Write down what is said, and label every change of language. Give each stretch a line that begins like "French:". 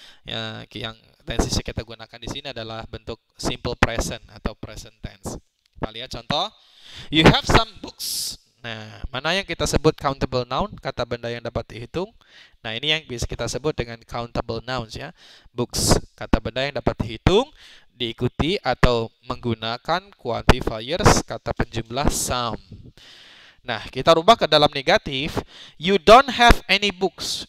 Indonesian: Ya, yang tenses yang kita gunakan di sini adalah bentuk simple present atau present tense. Kita lihat contoh,
English: you have some books.
Indonesian: Nah, mana yang kita sebut countable noun, kata benda yang dapat dihitung. Nah, ini yang bisa kita sebut dengan countable nouns ya. Books, kata benda yang dapat dihitung, diikuti atau menggunakan quantifiers, kata penjumlah some. Nah, kita rubah ke dalam negatif.
English: You don't have any books.